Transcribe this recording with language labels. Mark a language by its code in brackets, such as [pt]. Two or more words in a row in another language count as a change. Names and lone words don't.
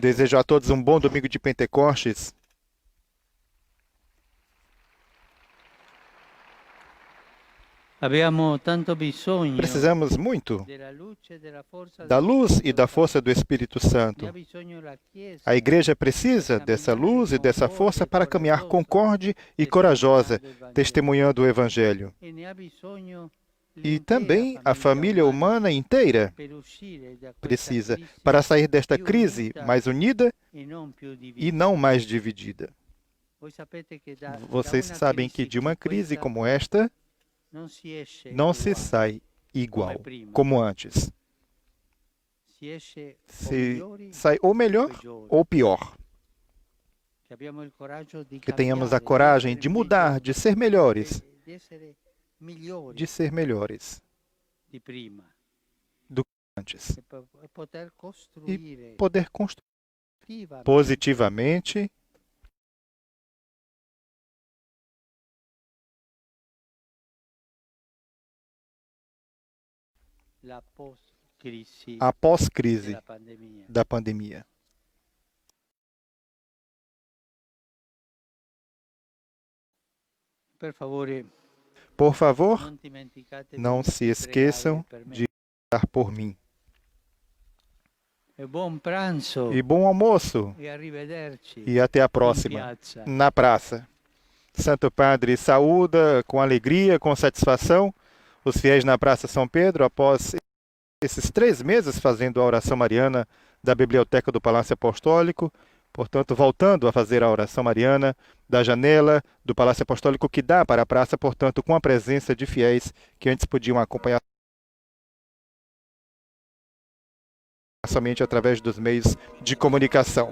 [pt] Desejo a todos um bom domingo de Pentecostes. [it] Abbiamo tanto bisogno [pt] Precisamos muito [it] della luce e della forza [pt] da [it] dello [pt] luz e [it] Spirito [pt] da [it] Santo. [pt] força do Espírito [it] Ne ha [pt] Santo. [it] bisogno la Chiesa. [pt] A igreja precisa dessa luz e dessa força para caminhar concorde e corajosa, testemunhando o Evangelho. [it] E ne ha bisogno [pt] E [it] l'intera [pt] também a família humana inteira [it] per uscire da questa [pt] precisa [it] crisi [pt] para sair desta [it] più [pt] crise [it] unita [pt] mais unida [it] e non più [pt] e [it] divisa. [pt] não mais dividida. [it] Voi sapete che da [pt] Vocês [it] una [pt] sabem que [it] crisi [pt] de uma [it] come [pt] crise [it] questa [pt] como esta [it] non si esce [pt] não se [it] uguale. [pt] sai igual como antes. [it] Si esce o [pt] Se [it] migliori [pt] sai ou melhor [it] peggiori. [pt] ou pior. [it] Che abbiamo il coraggio di [pt] Que tenhamos a [it] cambiare, [pt] coragem [it] essere [pt] de mudar, [it] meglio, [pt] de ser melhores, [it] di essere migliori [pt] de ser melhores [it] di prima [pt] antes. [it] e poter costruire [pt] Poder construir [it] attivamente [pt] positivamente [it] la post-crisi [pt] a pós-crise [it] della pandemia. [pt] da pandemia. [it] Per favore, [pt] Por favor, [it] non dimenticatevi [pt] não se [it] di [pt] esqueçam [it] pregare per me. [pt] de orar por mim. [it] E buon pranzo [pt] E bom almoço [it] e arrivederci [pt] e até a [it] in [pt] próxima [it] piazza. [pt] na praça. Santo Padre saúda com alegria, com satisfação os fiéis na Praça São Pedro após esses 3 meses fazendo a oração mariana da Biblioteca do Palácio Apostólico, portanto, voltando a fazer a oração mariana da janela do Palácio Apostólico que dá para a praça, portanto, com a presença de fiéis que antes podiam acompanhar somente através dos meios de comunicação.